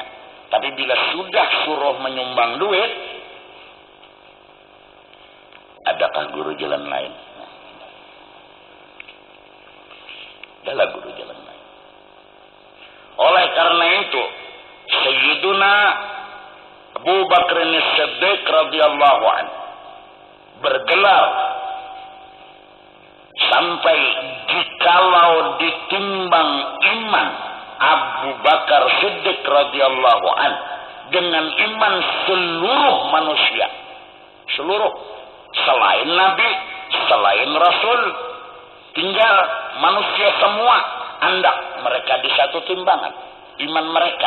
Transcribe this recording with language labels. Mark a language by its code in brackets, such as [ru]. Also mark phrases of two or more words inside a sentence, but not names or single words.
[id] Tapi bila sudah suruh menyumbang duit, adakah guru jalan lain? Adalah guru jalan lain. Oleh karena itu Sayyiduna Abu Bakar As-Siddiq [ar] radhiyallahu anhu [id] bergelar sampai jikalau ditimbang iman Abu Bakar Siddiq [ar] radhiyallahu anhu [id] dengan iman seluruh manusia, seluruh selain Nabi, selain Rasul, tinggal manusia semua andak mereka di satu timbangan iman mereka.